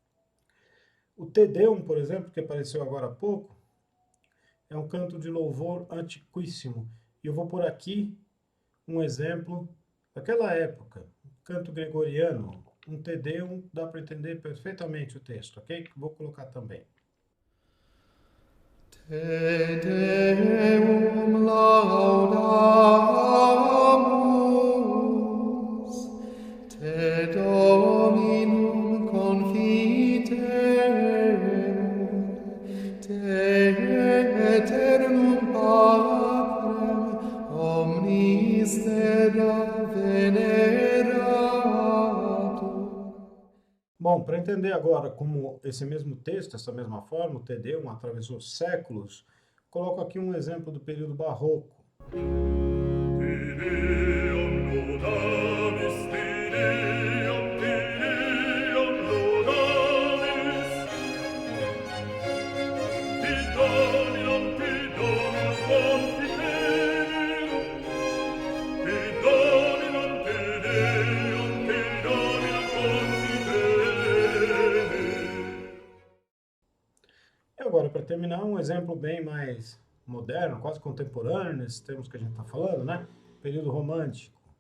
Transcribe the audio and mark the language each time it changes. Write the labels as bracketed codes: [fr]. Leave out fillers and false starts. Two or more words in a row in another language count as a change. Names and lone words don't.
[pt] O Te Deum, por exemplo, que apareceu agora há pouco, é um canto de louvor antiquíssimo. E eu vou por aqui um exemplo daquela época, canto gregoriano, um Te Deum, dá para entender perfeitamente o texto, ok? Vou colocar também. [la] Te Deum laudamus, Te Dominum confiterum, Te eternum Patrem omnis terra veneratum. [pt] Bom, para entender agora como esse mesmo texto, essa mesma forma, o Te Deum, atravessou séculos, coloco aqui um exemplo do período barroco. [la] Te Deum laudamus, Te Deum laudamus, Te Dominum confiterum, Te Dominum confiterum. [pt] E agora, para terminar, um exemplo bem mais moderno, quase contemporâneo, nesses termos que a gente está falando, né? Período romântico.